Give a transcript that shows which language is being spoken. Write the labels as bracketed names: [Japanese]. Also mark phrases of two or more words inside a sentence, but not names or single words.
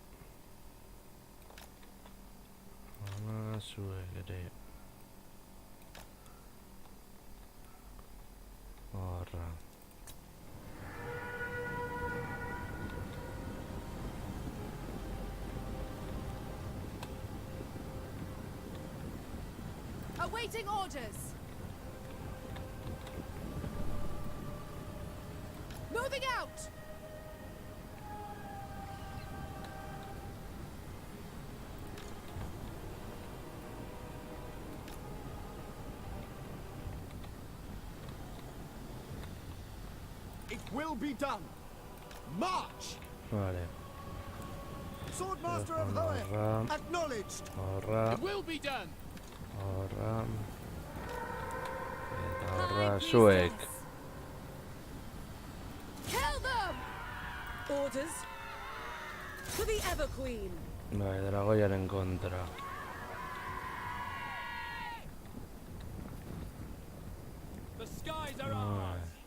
[Basque] Zuek ere. Horra. [English] Awaiting orders. Moving out. It will be done! March! [Basque] Vale. [English] Swordmaster of [Basque] Horra. [English] Hoeth! Acknowledged! [Basque] Horra. [English] It will be done! [Basque] Horra. Eta horra [English] High [Basque] zuek. [English] priestess. Orders. To the Ever Queen. [Basque] Bai, dragoiaren kontra. [English] The skies are [Basque] Bai. [English] ours.